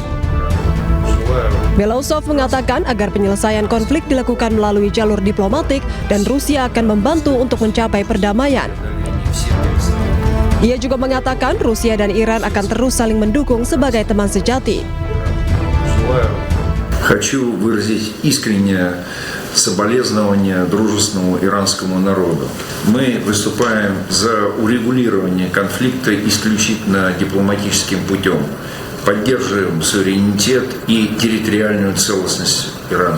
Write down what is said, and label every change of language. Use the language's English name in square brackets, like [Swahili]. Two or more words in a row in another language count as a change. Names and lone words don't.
[Indonesian] Belousov mengatakan agar penyelesaian konflik dilakukan melalui jalur diplomatik dan Rusia akan membantu untuk mencapai perdamaian. Ia juga mengatakan Rusia dan Iran akan terus saling mendukung sebagai teman sejati. [Russian] Хочу выразить искреннее соболезнование дружественному иранскому народу. Мы выступаем за урегулирование конфликта исключительно дипломатическим путем. Поддерживаем суверенитет и территориальную целостность Ирана.